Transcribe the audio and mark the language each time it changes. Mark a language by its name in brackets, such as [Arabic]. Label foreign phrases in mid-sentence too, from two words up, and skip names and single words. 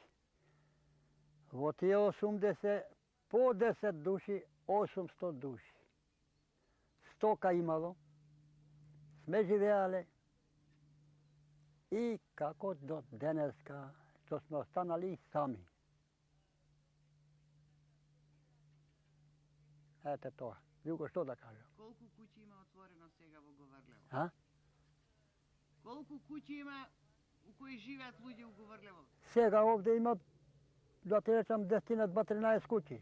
[Macedonian] Od je 80, po 10 duši, 800 duši. Stoka imalo, sme živeli i kako do deneska, što smo ostanali sami. Ете тоа. Друго што да кажам? Колку куќи има отворено сега во Говорлево? А? Колку куќи има у кои живеат луѓе у Говорлево? Сега овде има, да ти речам, 10-13 куќи.